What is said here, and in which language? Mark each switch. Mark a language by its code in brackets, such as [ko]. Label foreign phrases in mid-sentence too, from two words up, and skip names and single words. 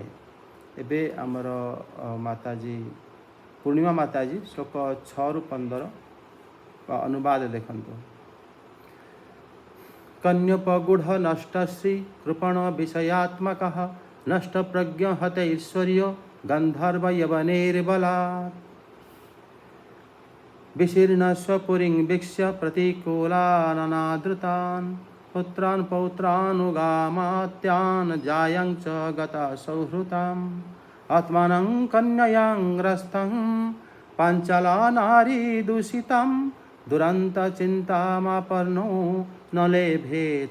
[or] ଏବେ ଆମର ମାତାଜୀ ପୂର୍ଣ୍ଣିମା ମାତାଜୀ ଶ୍ଲୋକ 6ରୁ 15 ଅନୁବାଦ ଦେଖନ୍ତୁ। [sa] କନ୍ୟପଗୂଢ଼ ନଷ୍ଟଶ୍ରୀ କୃପଣ ବିଷୟାତ୍ମକଃ ନଷ୍ଟ ପ୍ରଜ୍ଞ ହତ ଈଶ୍ୱରୀୟ ଗନ୍ଧର୍ବ ୟବନେର୍ବଲାତ୍ विशीर्ण स्वपुरीं वीक्ष्य प्रतिकूलाननादृतान् पुत्रान् पौत्रानुगामात्यान् जायं च गता सौहृताम् आत्मानं कन्ययां ग्रस्तं पाञ्चला नारी दूषितं दुरन्तचिन्तामापन्नो न लेभे